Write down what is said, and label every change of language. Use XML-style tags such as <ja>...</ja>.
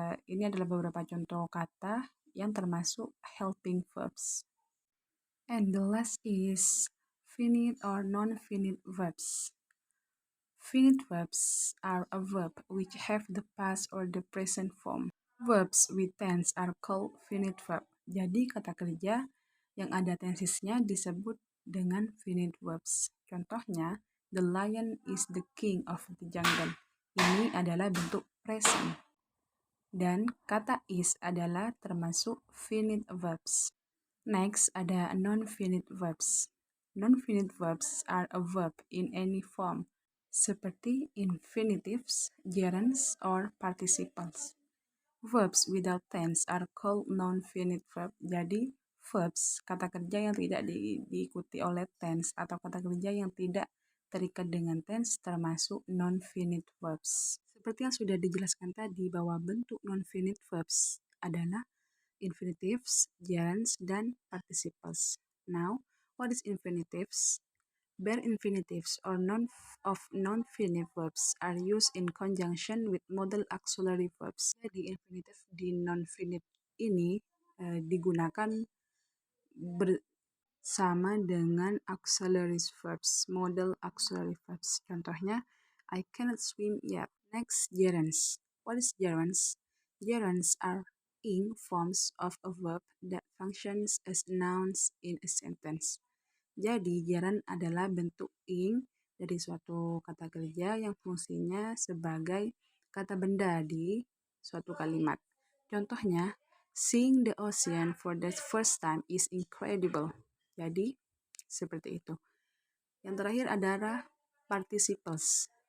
<id>Ini adalah beberapa contoh kata yang termasuk helping verbs.</id> <en>And the last is finite or non-finite verbs. Finite verbs are a verb which have the past or the present form. Verbs with tense are called finite verb.</en> <id>Jadi kata kerja yang ada tensesnya disebut dengan finite verbs. Contohnya,</id> <en>the lion is the king of the jungle.</en> <id>Ini adalah bentuk present. Dan kata is adalah termasuk finite verbs.</id> <en>Next</en> <id>ada</id> <en>non-finite verbs. Non-finite verbs are a verb in any form,</en> <id>seperti</id> <en>infinitives, gerunds, or participles. Verbs without tense are called non-finite verb.</en> <id>Jadi, verbs, kata kerja yang tidak diikuti oleh tense atau kata kerja yang tidak terikat dengan tense termasuk non-finite verbs. Seperti yang sudah dijelaskan tadi bahwa bentuk non-finite verbs adalah infinitives, gerunds, dan participles.</id> <en>Now, what is infinitives? Bare infinitives or non-finite verbs are used in conjunction with modal auxiliary verbs.</en> <id>Jadi infinitive di non-finite ini digunakan bersama dengan auxiliary verbs, modal auxiliary verbs. Contohnya,</id> <en>I cannot swim yet. Next, gerunds. What is gerunds? Gerunds are ing forms of a verb that functions as nouns in a sentence.</en> <id>Jadi, gerund adalah bentuk ing dari suatu kata kerja yang fungsinya sebagai kata benda di suatu kalimat. Contohnya,</id> <en>Seeing the ocean for the first time is incredible.</en> <id>Jadi, seperti itu. Yang terakhir adalah participles.</id>